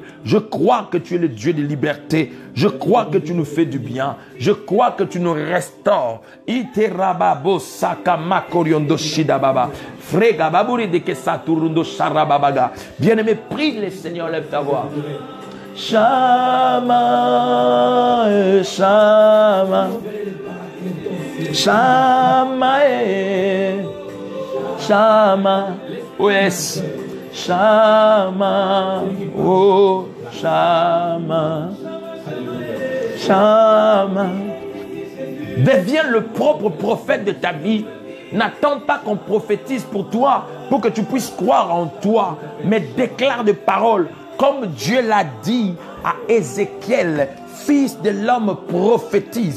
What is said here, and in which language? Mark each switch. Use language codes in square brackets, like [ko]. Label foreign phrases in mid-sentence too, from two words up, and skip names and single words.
[fr] Je crois que tu es le Dieu de liberté. Je crois que tu nous fais du bien. Je crois que tu nous restaures. Bien-aimé, prie le Seigneur, lève ta voix. Shama, Shama, Shama, Shama, [en] oh yes, Shama, oh Shama, Shama. [fr] Deviens le propre prophète de ta vie. N'attends pas qu'on prophétise pour toi, pour que tu puisses croire en toi, mais déclare des paroles. Comme Dieu l'a dit à Ézéchiel, fils de l'homme prophétise.